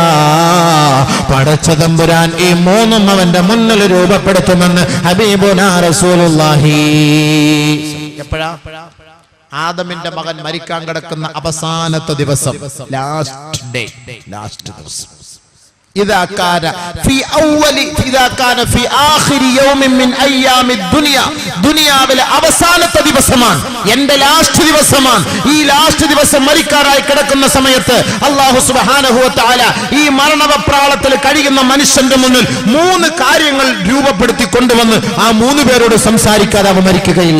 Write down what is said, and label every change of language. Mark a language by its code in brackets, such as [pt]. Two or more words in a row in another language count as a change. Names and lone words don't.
[ml] പടച്ച തമ്പുരാൻ ഈ മൂന്നും അവന്റെ മുന്നിൽ രൂപപ്പെടുത്തുമെന്ന് [ar] حبيبنا رسول الله. [ml] എപ്പോഴാ? ആദമിന്റെ മകൻ മരിക്കാൻ കിടക്കുന്ന അവസാനത്തെ ദിവസം, [en] last day, [ml] ലാസ്റ്റ് ദിവസം. [ar] إذا كان في آخر يوم من أيام الدنيا, [ml] ദുനിയാവിലെ അവസാനത്തെ ദിവസമാണ്, എന്റെ ലാസ്റ്റ് ദിവസമാണ്. ഈ ലാസ്റ്റ് ദിവസം മരിക്കാറായി കിടക്കുന്ന സമയത്ത് [ar] الله سبحانه وتعالى [ml] ഈ മരണവെപ്രാളത്തിൽ കഴിയുന്ന മനുഷ്യന്റെ മുന്നിൽ 3 കാര്യങ്ങൾ രൂപപ്പെടുത്തി കൊണ്ടുവന്ന് ആ 3 പേരോട് സംസാരിക്കാതെ അവ മരിക്കുകയില്ല.